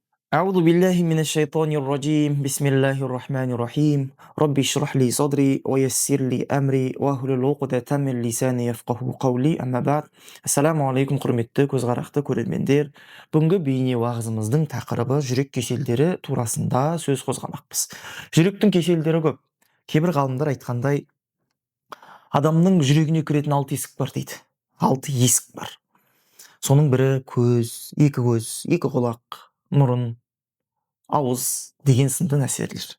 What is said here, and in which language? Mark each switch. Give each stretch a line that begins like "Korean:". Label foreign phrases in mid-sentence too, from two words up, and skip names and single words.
Arabic: أعوذ بالله من الشيطان الرجيم بسم الله الرحمن الرحيم ربي اشرح لي صدري ويسر لي أمري واhlul عقدة من لساني يفقه قولي أما بعد السلام عليكم
Kazakh: құрметті көзқарақты көрермендер. Бүгінгі бейне уағызымыздың тақырыбы жүрек кеселдері турасында сөз қозғамақпыз. Жүректің кеселдері көп. Кейбір ғалымдар айтқандай, адамның жүрегіне кіретін 6 есік бар дейді. 6 есік бар. Соның бірі көз, екі құлақ, мұрын, ауыз деген сынды нәрселер.